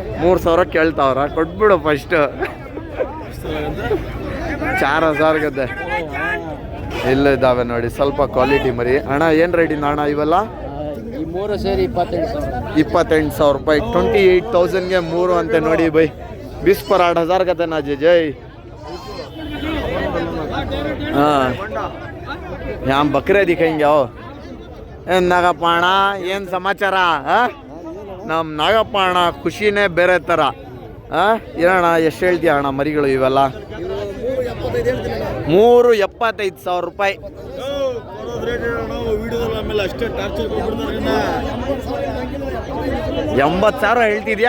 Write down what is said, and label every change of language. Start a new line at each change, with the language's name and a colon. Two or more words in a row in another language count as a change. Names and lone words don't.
Kannada: 3,000 ಕೇಳ್ತಾವ್ರ? ಕೊಟ್ಬಿಡು ಫಸ್ಟ್. 4,000 ಗದ್ದೆ ಇಲ್ಲ ಇದ್ದಾವೆ ನೋಡಿ ಸ್ವಲ್ಪ ಕ್ವಾಲಿಟಿ ಮರಿ. ಅಣ್ಣ ಏನು ರೇಟಿಂದ ಅಣ್ಣ ಇವೆಲ್ಲ? 3 ಸೇರಿ 28,000 ರೂಪಾಯಿ. 28,000ಗೆ 3 ಅಂತೆ ನೋಡಿ ಬೈ.
Hindi: 20 पर 8,000 का ना जय. हाँ यहाँ बकरे दिखेंगे.
Kannada: आओ ನಾಗಪ್ಪಣ್ಣ ಏನು ಸಮಾಚಾರ? ನಮ್ಮ ನಾಗಪ್ಪಣ್ಣ ಖುಷಿನೇ ಬೇರೆ ಥರ. ಏನಣ್ಣ ಎಷ್ಟು ಹೇಳ್ತೀಯ ಅಣ್ಣ ಮರಿಗಳು ಇವೆಲ್ಲ? 3,75,000 ರೂಪಾಯಿ. 80,000 ಹೇಳ್ತಿದ್ಯಾ?